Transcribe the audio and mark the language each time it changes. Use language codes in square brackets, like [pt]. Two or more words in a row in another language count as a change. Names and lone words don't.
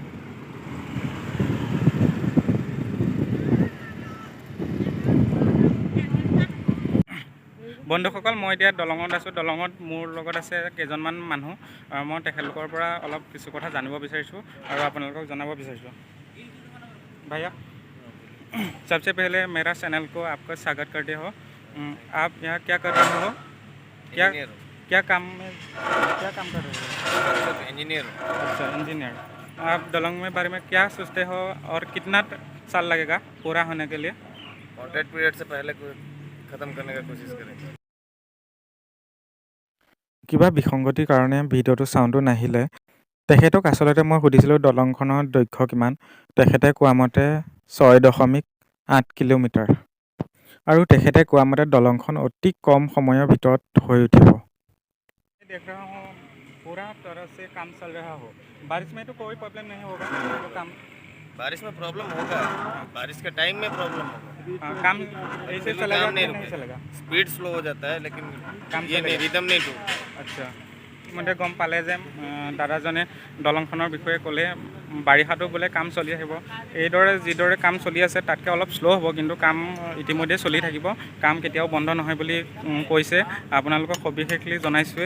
[as] বন্ধুসকল, মই এতিয়া দলঙত আছোঁ। দলঙত মোৰ লগত আছে কেইজনমান মানুহ। মই তেখেতলোকৰ পৰা অলপ কিছু কথা জানিব বিচাৰিছোঁ আৰু আপোনালোকক জনাব বিচাৰিছোঁ। [hi] भैया, सबसे पहले मेरा चैनल को आपका स्वागत करते हो। आप यहाँ क्या कर रहे हो? क्या काम कर रहे हो? इंजीनियर। अच्छा, इंजीनियर। आप दलंग में बारे में क्या सोचते हो और कितना साल लगेगा पूरा होने के लिए? [en] contract period [hi] से पहले ख़त्म करने का कोशिश करेंगे। [as] কিবা বিসংগতিৰ কাৰণে ভিডিঅ'টো চাউণ্ডটো নাহিলে। তেখেতক আচলতে মই সুধিছিলোঁ দলংখনৰ দৈৰ্ঘ্য কিমান। তেখেতে কোৱা মতে 6.8 কিলোমিটাৰ। আৰু তেখেতে কোৱা মতে দলংখন অতি কম সময়ৰ ভিতৰত হৈ উঠিব। [hi] देख रहा हूँ पूरा तरह से काम चल रहा हो। बारिश में तो कोई प्रॉब्लम नहीं होगा, तो काम बारिश में प्रॉब्लम होगा, बारिश के टाइम में प्रॉब्लम होगा, काम ऐसे चलेगा काम नहीं कि नहीं रुकेगा। चलेगा? [en] speed slow [hi] हो जाता है लेकिन काम ये नहीं, चलेगा। रिदम नहीं टूटता। [as] আচ্ছা ইতিমধ্যে গম পালে যে দাদাজনে দলংখনৰ বিষয়ে ক'লে বাৰিষাতো বোলে কাম চলি থাকিব। এইদৰে যিদৰে কাম চলি আছে তাতকৈ অলপ শ্ল' হ'ব, কিন্তু কাম ইতিমধ্যে চলি থাকিব, কাম কেতিয়াও বন্ধ নহয় বুলি কৈছে। আপোনালোকক সবিশেষলি জনাইছোঁৱে।